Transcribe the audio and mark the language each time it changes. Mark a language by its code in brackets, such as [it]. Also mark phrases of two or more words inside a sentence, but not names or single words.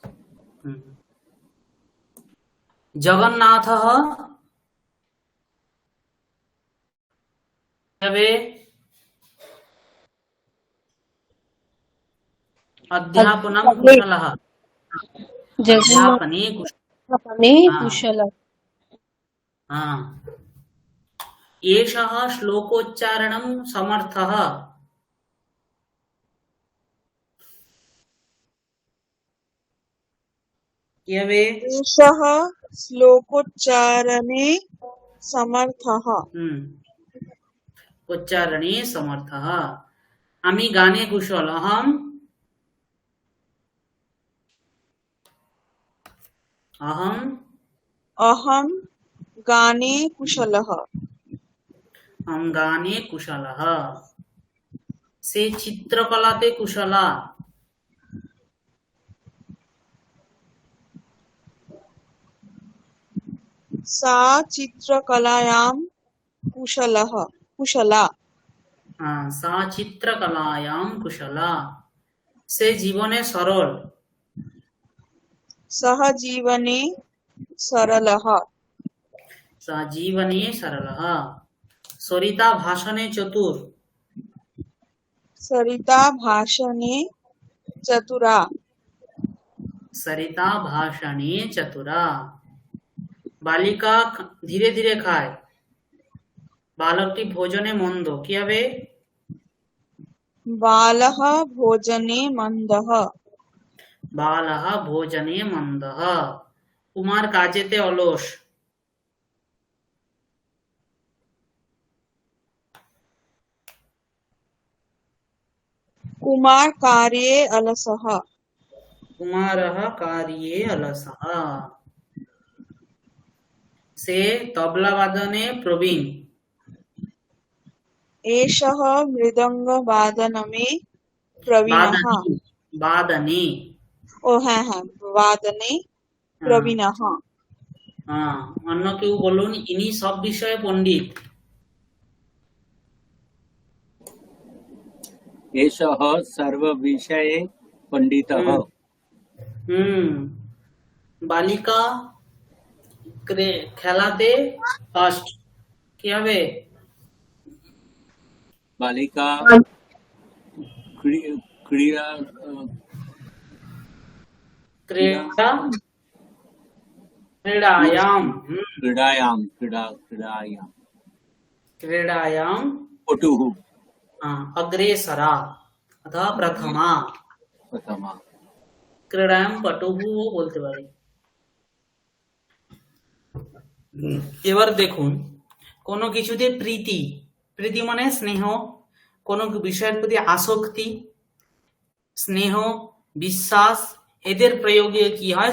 [sa] হুম। জগন্নাথः তবে অধ্যাপনম কুশলः, জগন্নাথ অধ্যাপনে কুশলः। [bn] মানে [hi] हाँ [sa] কুশল। हाँ, एषः श्लोकोच्चारणं समर्थः। कियवे एषः श्लोकोच्चारणे समर्थः। उच्चारणे समर्थः। [bn] আমি গানে কুশল, [sa] अहम अहं गाने कुशलः। हम গানে কুশলः। [bn] সে চিত্রকলাতে কুশলা, [sa] सा चित्रकलायां कुशला। সা চিত্রকলায়াম কুশলা। [bn] সে জীবনে সরল, [sa] सः जीवने सरलः। সা জীবনে সরলः। সরিতা [bn] ভাষণে চতুর, [sa] सरिता भाषणे चतुरा। সরিতা ভাষণে চতুরা। [bn] বালিকা ধীরে ধীরে খায়, বালকটি ভোজনে মন্দ, কি হবে? [sa] बालः भोजने मन्दः। বালः ভোজনে মন্দः। [bn] কুমার কাজেতে অলস, [sa] कुमार कार्ये अलसः। কুমারः কার্যে অলসः। [bn] সে তবলাবাদনে প্রবীণ, [sa] एषः मृदङ्गवादनमे प्रवीणः। বাদনে বাদনে [bn] ও হ্যাঁ হ্যাঁ, [sa] वादने प्रवीणः। [bn] অন্য কেউ বলুন, ইনি সব বিষয়ে পণ্ডিত। [sa] एषः सर्वविषये पंडितः। [bn] বালিকা খেলাতে ফার্স্ট, কি হবে? [sa] बालिका क्रीड़ा ক্রীড়া क्रीडायाम क्रीडायाम क्रीडायाम क्रीडायाम पटुः अग्रेसरा अथवा प्रथमा। प्रथमा। ক্রীড়ায়াম পটুহু [bn] বলতে পারি। এবার দেখুন, কোনো কিছুতে প্রীতি, প্রীতি মানে স্নেহ, কোনো বিষয়ের প্রতি আসক্তি, স্নেহ, বিশ্বাস, এদের প্রয়োগে কি হয়?